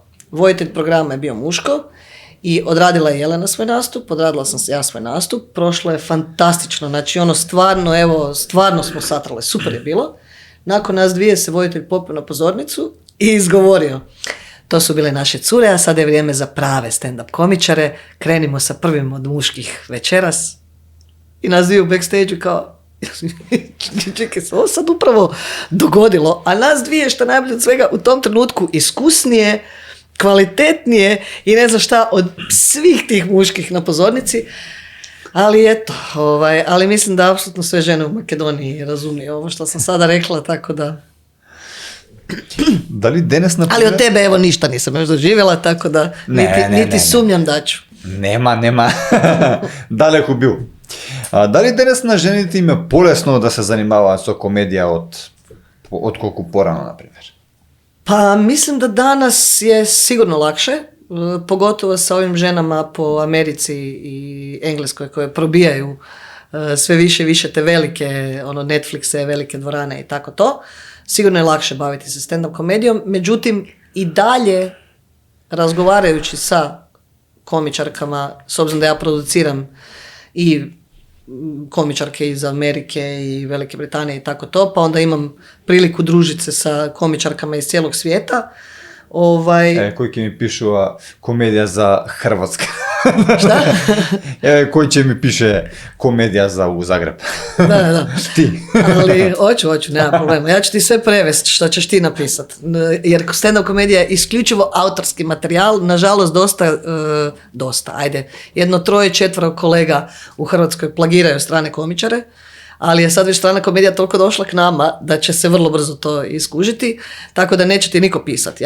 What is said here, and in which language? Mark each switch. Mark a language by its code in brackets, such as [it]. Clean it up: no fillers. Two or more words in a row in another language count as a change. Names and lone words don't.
[hr] Voditelj programa je bio muško i odradila je Jelena svoj nastup, odradila sam ja svoj nastup, prošlo je fantastično, znači stvarno smo satrale, super je bilo. Nakon nas dvije se voditelj popio na pozornicu i izgovorio, to su bile naše cure, a sada je vrijeme za prave stand-up komičare, krenimo sa prvim od muških večeras. I nas dvije u backstage-u kao, čekaj, se ovo sad upravo dogodilo, a nas dvije, što najbolje od svega, u tom trenutku iskusnije, kvalitetnije i ne znam šta od svih tih muških na pozornici, ali eto, ali mislim da apsolutno sve žene u Makedoniji razumiju ovo što sam sada rekla, tako da. [mk] Дали денес на [hr] Ali od tebe evo ništa nisam još doživjela, tako da niti sumnjam da ću. [mk] Нема. Далеко бил. Дали денес на жените им е полесно да се занимаваат со комедија од колку порано, например? [hr] Pa mislim da danas je sigurno lakše, pogotovo sa ovim ženama po Americi i Engleskoj koje probijaju sve više i više te velike Netflixe, velike dvorane i tako to. Sigurno je lakše baviti se stand-up komedijom, međutim i dalje razgovarajući sa komičarkama, s obzirom da ja produciram i komičarke iz Amerike i Velike Britanije i tako to, pa onda imam priliku družiti se sa komičarkama iz cijelog svijeta. [mk] Кој ќе ми пишува комедија за Хрватска? [hr] Šta? [mk] Кој ќе ми пише комедија за у Загреб? [hr] Da. Ti. Ali hoću, nema problema. Ja ću ti sve prevesti što ćeš ti napisati. Jer stand-up komedija je isključivo autorski materijal. Nažalost, dosta, ajde. 3-4 kolega u Hrvatskoj plagiraju strane komičare, ali je sad već strana komedija toliko došla k nama da će se vrlo brzo to iskužiti, tako da neće ti niko pisati.